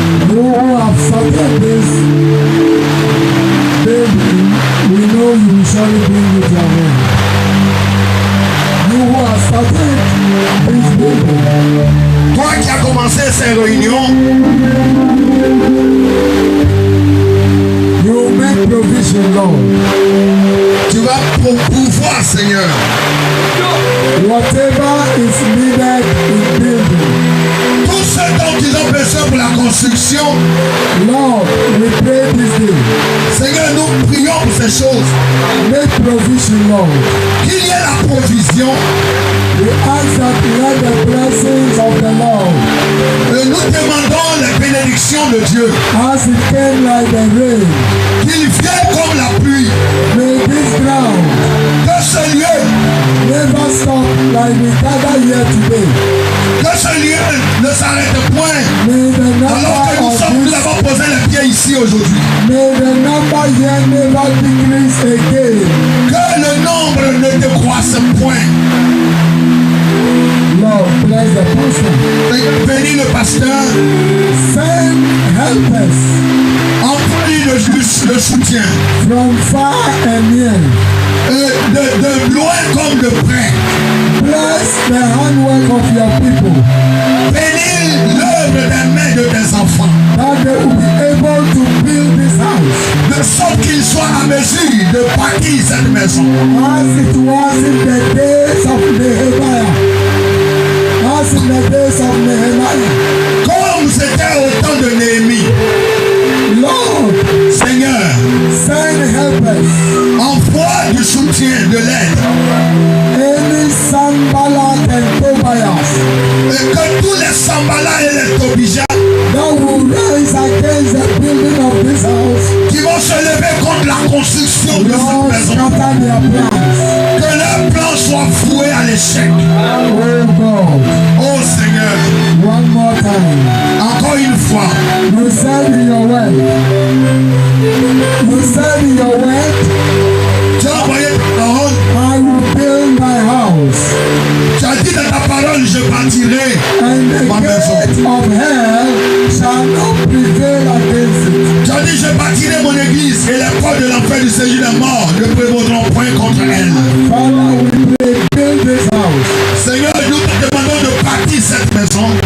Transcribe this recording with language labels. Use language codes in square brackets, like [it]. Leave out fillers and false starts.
[en] You who have started this baby, we know you will surely bring it to an end. You who have started this baby, [fr] Toi qui as commencé ces réunions, [en] you will make provision, Lord. [fr] tu vas pouvoir, Seigneur. [en] Whatever is needed in building. [fr] Tout ce dont ils ont besoin pour la construction. [en] Lord, we pray this day. [fr] Seigneur, nous prions pour ces choses. [en] Make provision, Lord. [fr] Qu'il y ait la provision. [en] We ask that let the blessings of the Lord. [fr] Et nous demandons les bénédictions de Dieu. [en] As it came like the rain. [fr] Qu'il vienne comme la pluie. [en] May this ground. [fr] Que ce lieu. [en] Never stop like we gather here today. [fr] Que ce lieu ne s'arrête point. [en] May the [fr] alors que nous avons posé les pieds ici aujourd'hui. [en] May the number here never decrease again. [fr] Que le nombre ne décroisse point. [en] Lord, bless the pastor. [fr] Bénis le pasteur. [en] Send helpers. [fr] Envoie-lui le soutien. [en] From far and near. [fr] De loin comme de près. [en] Bless the handwork of your people. [fr] Bénis l'œuvre des mains de tes enfants. [en] That they will be able to build this house. [fr] De sorte qu'ils soient à mesure de bâtir cette maison. [en] As it was in the days of Nehemiah. As in the days of Nehemiah. [fr] Comme c'était au temps de Néhémie. [en] Lord, [fr] Seigneur, [en] send helpers. [fr] Envoie du soutien, de l'aide. [en] Any Sanballat and Tobias. [fr] Et que tous les Sanballat et les Tobija [en] that will rise against the building of this house. [fr] Qui vont se lever contre la construction de [en] Lord, [fr] cette maison. [en] scatter their plans. [fr] Que leurs plans soient voués à l'échec. [en] Oh God. [fr] Oh Seigneur. [en] One more time. [fr] Encore une fois. [en] You said in your word. You said in your word. [fr] Tu as envoyé ta parole. [en] I will build my house. [fr] Tu as dit dans ta parole, je bâtirai ma maison. [en] And the gate of hell shall not prevail against it. [fr] Tu as dit, je bâtirai mon église et les portes de l'enfer du séjour des morts ne prévaudront point contre elle. [en] Father, we pray, build this house. [fr] Seigneur, nous te demandons de bâtir cette maison.